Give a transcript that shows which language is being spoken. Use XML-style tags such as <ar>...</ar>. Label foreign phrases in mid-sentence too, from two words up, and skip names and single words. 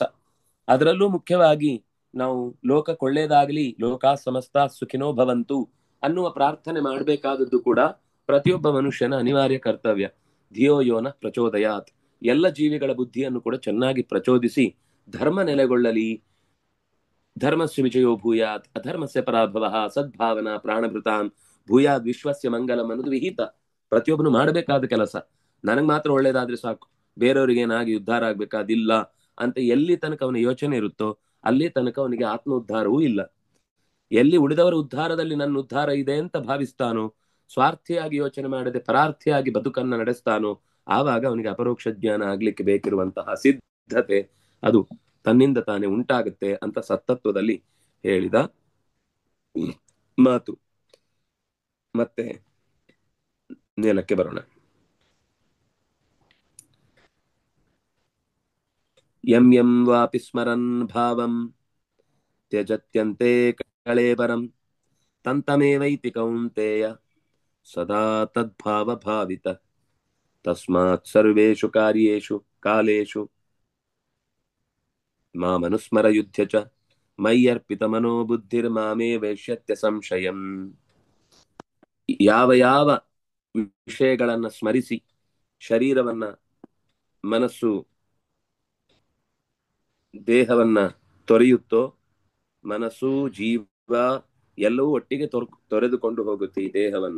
<kn>ಅದರಲ್ಲೂ ಮುಖ್ಯವಾಗಿ ನಾವು ಲೋಕಕ್ಕೆ ಒಳ್ಳೇದಾಗ್ಲಿ,</kn> <sa>ಲೋಕ ಸಮಸ್ತ ಸುಖಿನೋ ಭವಂತು</sa> <kn>ಅನ್ನುವ ಪ್ರಾರ್ಥನೆ ಮಾಡಬೇಕಾದದ್ದು ಕೂಡ ಪ್ರತಿಯೊಬ್ಬ ಮನುಷ್ಯನ ಅನಿವಾರ್ಯ ಕರ್ತವ್ಯ.</kn> <sa>ಧಿಯೋ ಯೋನ ಪ್ರಚೋದಯಾತ್,</sa> <kn>ಎಲ್ಲ ಜೀವಿಗಳ ಬುದ್ಧಿಯನ್ನು ಕೂಡ ಚೆನ್ನಾಗಿ ಪ್ರಚೋದಿಸಿ ಧರ್ಮ ನೆಲೆಗೊಳ್ಳಲಿ.</kn> <sa>ಧರ್ಮಸ್ಯ ವಿಜಯೋ ಭೂಯಾತ್ ಅಧರ್ಮಸ್ಯ ಪರಾಭವ, ಸದ್ಭಾವನಾ ಪ್ರಾಣಭೃತಾನ್ ಭೂಯಾದ್ ವಿಶ್ವಸ್ಯ ಮಂಗಲಂ</sa> <kn>ಅನ್ನೋದು ವಿಹಿತ, ಪ್ರತಿಯೊಬ್ಬನು ಮಾಡಬೇಕಾದ ಕೆಲಸ. ನನಗ್ ಮಾತ್ರ ಒಳ್ಳೇದಾದ್ರೆ ಸಾಕು, ಬೇರೆಯವ್ರಿಗೆ ಏನಾಗಿ ಉದ್ಧಾರ ಆಗ್ಬೇಕಾದಿಲ್ಲ ಅಂತ ಎಲ್ಲಿ ತನಕ ಅವನ ಯೋಚನೆ ಇರುತ್ತೋ ಅಲ್ಲಿ ತನಕ ಅವನಿಗೆ ಆತ್ಮ ಉದ್ಧಾರವೂ ಇಲ್ಲ. ಎಲ್ಲಿ ಉಳಿದವರ ಉದ್ಧಾರದಲ್ಲಿ ನನ್ನ ಉದ್ಧಾರ ಇದೆ ಅಂತ ಭಾವಿಸ್ತಾನೋ, ಸ್ವಾರ್ಥಿಯಾಗಿ ಯೋಚನೆ ಮಾಡದೆ ಪರಾರ್ಥಿಯಾಗಿ ಬದುಕನ್ನ ನಡೆಸ್ತಾನೋ, ಆವಾಗ ಅವನಿಗೆ ಅಪರೋಕ್ಷ ಜ್ಞಾನ ಆಗ್ಲಿಕ್ಕೆ ಬೇಕಿರುವಂತಹ ಸಿದ್ಧತೆ ಅದು ತನ್ನಿಂದ ತಾನೇ ಉಂಟಾಗುತ್ತೆ ಅಂತ ಸತ್ತತ್ವದಲ್ಲಿ ಹೇಳಿದ ಮಾತು. ಮತ್ತೆ ನೆಲಕ್ಕೆ ಬರೋಣ.</kn> <sa>ಯಂ ಯಂ ವಾಪಿ ಸ್ಮರನ್ ಭಾವಂ ತ್ಯಜತ್ಯಂತೆ ಕಳೇಬರಂ ತಂತಮೇವೈತಿ ಕೌಂತೇಯ ಸದಾ ತದ್ಭಾವ ಭಾವಿತ. ತಸ್ಮಾತ್ ಸರ್ವೇಷು ಕಾರ್ಯೇಷು ಕಾಲೇಷು ಮಾಮನುಸ್ಮರ ಯುದ್ಧ ಚ ಮಯ್ಯರ್ಪಿತ ಮನೋಬುದ್ಧಿರ್ ಮಾಮೇ ವೈಶ್ಯತ್ಯ ಸಂಶಯಂ.</sa> <kn>ಯಾವ ಯಾವ ವಿಷಯಗಳನ್ನ ಸ್ಮರಿಸಿ ಶರೀರವನ್ನ, ಮನಸ್ಸು, ದೇಹವನ್ನ ತೊರೆಯುತ್ತೋ, ಮನಸ್ಸು ಜೀವ ಎಲ್ಲವೂ ಒಟ್ಟಿಗೆ ತೊರೆದುಕೊಂಡು ಹೋಗುತ್ತೆ ಈ ದೇಹವನ್ನ.</kn>